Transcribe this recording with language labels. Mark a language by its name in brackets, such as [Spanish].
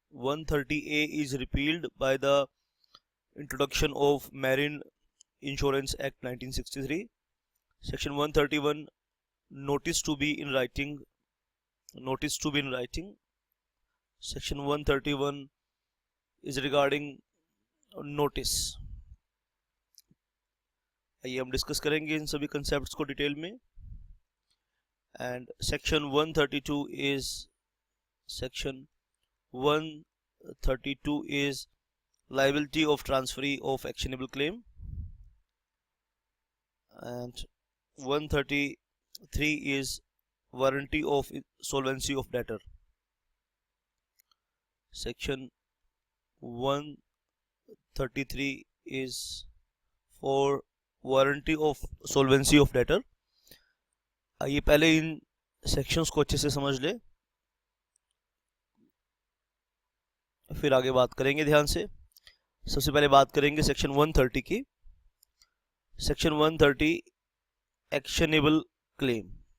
[English] 130A is repealed by the introduction of Marine Insurance Act 1963. Section 131, notice to be in writing. Notice to be in writing. Section 131 is regarding notice. [Hindi] आइए हम discuss करेंगे इन सभी concepts को detail में। [English] And section 132 is section 132 is liability of transferee of actionable claim, and 133 is warranty of solvency of debtor. Section 133 is for warranty of solvency of debtor. [Hindi] आइए पहले इन sections को अच्छे से समझ ले, फिर आगे बात करेंगे ध्यान से। सबसे पहले बात करेंगे सेक्शन 130 की। Section 130 actionable claim.